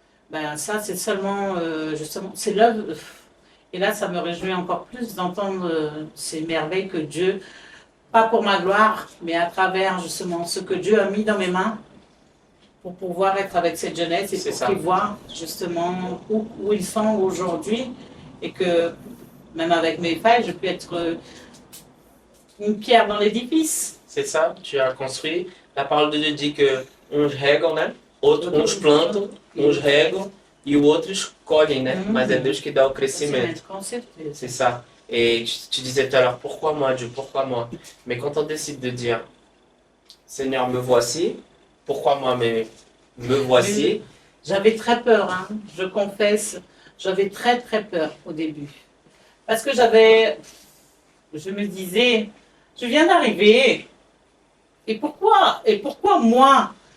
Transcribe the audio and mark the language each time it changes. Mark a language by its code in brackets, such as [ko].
[fr] Ben, ça, c'est seulement, justement, c'est l'œuvre. Et là, ça me réjouit encore plus d'entendre ces merveilles que Dieu, pas pour ma gloire, mais à travers justement ce que Dieu a mis dans mes mains pour pouvoir être avec cette jeunesse et pour qu'ils voient justement où ils sont aujourd'hui et que même avec mes failles, je peux être une pierre dans l'édifice. C'est ça, tu as construit. La parole de Dieu dit que [pt] uns regam, né? Uns plantam, uns regam e outros colhem, né? Mas é Deus que dá o crescimento. Com certeza. [fr] C'est ça. Et tu disais tout à l'heure, pourquoi moi Dieu, pourquoi moi? Mais quand on décide de dire, Seigneur, me voici, pourquoi moi, mais me voici? J'avais très peur, hein, je confesse, j'avais très très peur au début. Parce que je me disais, je viens d'arriver, et pourquoi moi?